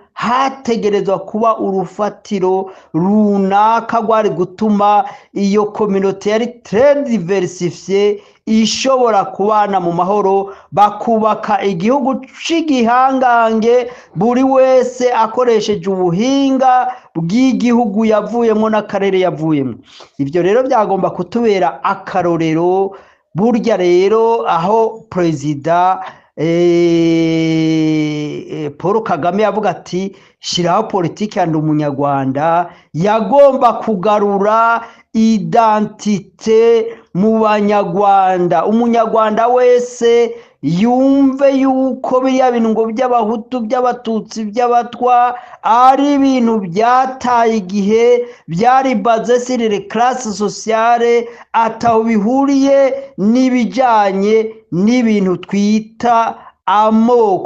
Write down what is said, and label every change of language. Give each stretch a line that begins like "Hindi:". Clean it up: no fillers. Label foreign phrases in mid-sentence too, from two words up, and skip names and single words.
Kinyarwanda: Hategerezwa kuba urufatiro runaka rwari gutuma iyo communauté yari
French: très diversifiée
Kinyarwanda: ishobora kubana mu mahoro, bakubaka igihugu c'igihangange, buri wese akoresheje ubuhinga bw'igihugu yavuyemo n'akarere yavuyemo. Ibyo rero byagomba kutubera akarorero. Burya rero aho Perezida Paul Kagame yavuga ati shiraho politiki ya ndi umunyarwanda, yagomba kugarura identite mu banyarwanda. Umunyarwanda wese yumve yuko biriya bintu ngo by'abahutu, by'abatutsi, by'abatwa ari ibintu byataye igihe, byari
French: basé sur les classes sociales,
Kinyarwanda: ataho bihuriye n'ibijanye n'ibintu twita amoko.